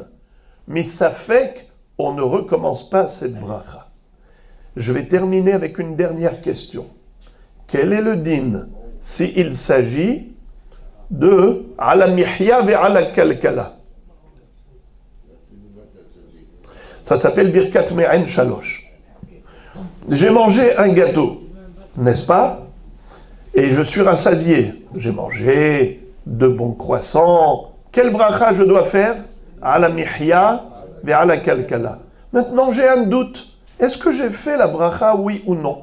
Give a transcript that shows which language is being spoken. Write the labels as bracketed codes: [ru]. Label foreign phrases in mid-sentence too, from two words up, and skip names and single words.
[fr] Mais ça fait qu'on ne recommence pas cette bracha. Je vais terminer avec une dernière question. Quel est le din s'il s'agit de [he] על המחיה ועל הכלכלה? [fr] Ça s'appelle [he] ברכת מעין שלוש. [fr] J'ai mangé un gâteau, n'est-ce pas? Et je suis rassasié. J'ai mangé de bons croissants. Quel bracha je dois faire? [he] על המחיה ועל הכלכלה. [fr] Maintenant j'ai un doute. Est-ce que j'ai fait la bracha, oui ou non?